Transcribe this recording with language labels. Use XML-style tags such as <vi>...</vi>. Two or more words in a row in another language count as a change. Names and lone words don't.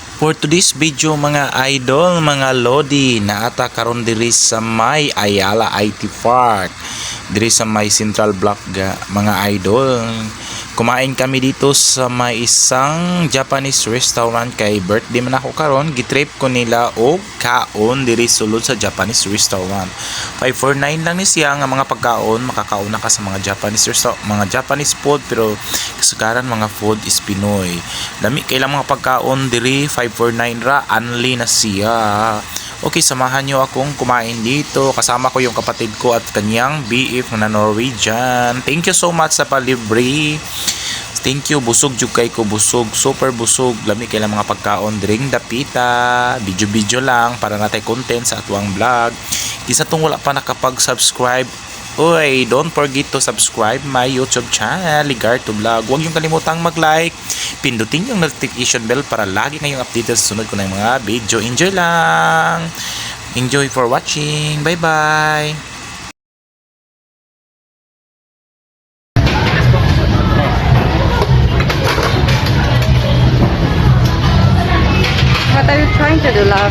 <en>For today's video</en> <ceb>mga idol, mga lodi, naata karon diri sa may Ayala IT Park, diri sa may Central Block mga idol.</ceb> <tl>Kumain kami dito sa may isang Japanese restaurant</tl> <ceb>kay birthday man ako karon, gitrip ko nila og kaon diri sulod sa</ceb> <en>Japanese restaurant.</en> <ceb>549 lang ni siya nga mga pagkaon, makakaon na ka sa mga mga</ceb> <en>Japanese food,</en> <ceb>pero kasagaran mga food is Pinoy. Dami kailang mga pagkaon diri, 549 ra, only na siya.</ceb> <tl>Okay, samahan nyo akong kumain dito. Kasama ko yung kapatid ko at kanyang BF na Norwegian.</tl> <en>Thank you so much</en> <ceb>sa palibre.</ceb> <en>Thank you,</en> <ceb>busog jud kay ko, busog, super busog. Lami kay lang mga pagkaon dring dapita. Video lang para natay content sa atuang vlog. Di sa tong wala pa nakapag-subscribe, oy,</ceb> <en>don't forget to subscribe my YouTube channel, Ligarto Vlog.</en> <tl>Huwag yung kalimutang mag-like, pindutin yung</tl> <en>notification bell</en> <tl>para lagi kayong updated sa sunod ko ng mga video.</tl> <en>Enjoy lang! Enjoy for watching! Bye-bye! What are you trying to do, love?</en>